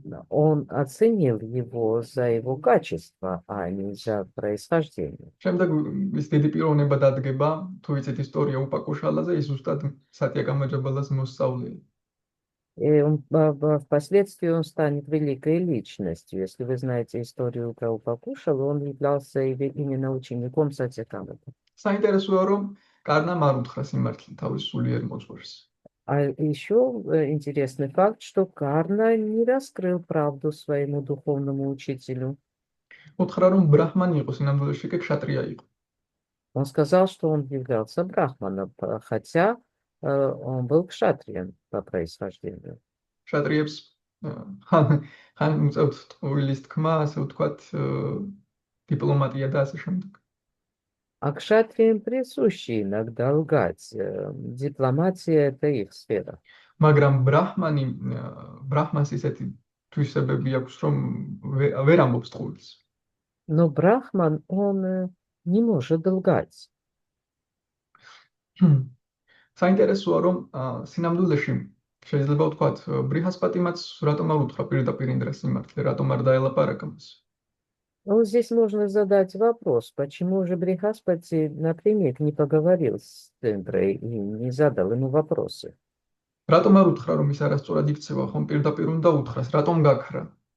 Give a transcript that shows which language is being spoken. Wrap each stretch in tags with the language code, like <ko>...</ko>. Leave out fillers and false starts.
<ru>Он оценил его за его качество, а не за происхождение.</ru> <ka>შემდეგ ის დიდი პიროვნება დადგება, თუ იცით ისტორია უპაკუშალაზე, ის ზუსტად სატიაკამა ჯაბალას მოსწავლეა.</ka> <ru>И впоследствии он станет великой личностью. Если вы знаете историю про Упакушала, он являлся именно учеником Сатьякамы.</ru> <ka>საინტერესოა, რომ კარნამ არ უთხრა სიმართლე თავის სულიერ მოძღვარს.</ka> <ru>А еще интересный факт, что Карна не раскрыл правду своему духовному учителю.</ru> <ka>უთხრა, რომ ბრაჰმანი იყო, სინამდვილეში კი ქშატრია იყო.</ka> <ru>Он сказал, что он являлся брахманом, хотя он был кшатрием по происхождению.</ru> <ka>ქშატრიებს ხან უწევთ ტყუილის თქმა, ასე ვთქვათ, დიპლომატია და ასე შემდეგ.</ka> <ru>А кшатриям присуще иногда лгать. Дипломатия – это их сфера.</ru> <ka>მაგრამ ბრაჰმანს ისეთი თვისებები აქვს, რომ ვერ ამბობს ტყუილს.</ka> <ru>Но Брахман, он не может лгать.</ru> <ka>საინტერესოა, რომ სინამდვილეში შეიძლება ვთქვათ, ბრიჰასპატიმაც რატომ არ უთხრა პირდაპირ ინდრას სიმართლე, რატომ არ დაელაპარაკა მას?</ka> <ru>Ну, здесь можно задать вопрос, почему же Брихаспати напрямик не поговорил с Тендрой и не задал ему вопросы?</ru> <ka>რატომ არ უთხრა რომ ის არასწორად იქცევა, ხომ პირდაპირ უნდა უთხრას, რატომ გაქრა?</ka>